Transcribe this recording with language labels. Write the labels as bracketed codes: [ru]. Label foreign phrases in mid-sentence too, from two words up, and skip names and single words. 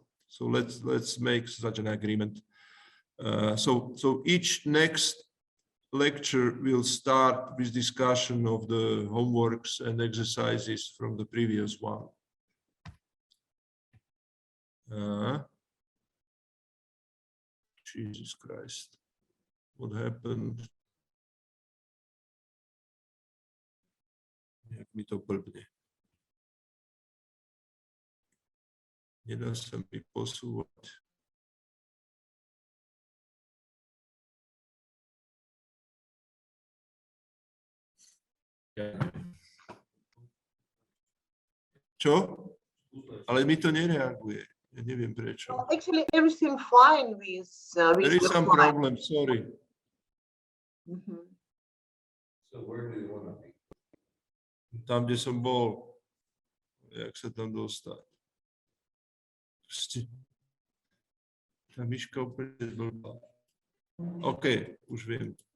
[en] So let's make such an agreement. So each next lecture will start with discussion of the homeworks and exercises from the previous one. Jesus Christ, what happened? [sk] Jak mi to blbne. Nedá sa mi posúvať. Čo? Ale mi to nereaguje. Ja neviem prečo. [en] Well, actually, everything fine with There is some problem, sorry. Mm-hmm. So where do you want to be? [sk] Tam, kde som bol. Jak sa tam dostať? Tá myška úplne blbá. OK, už viem.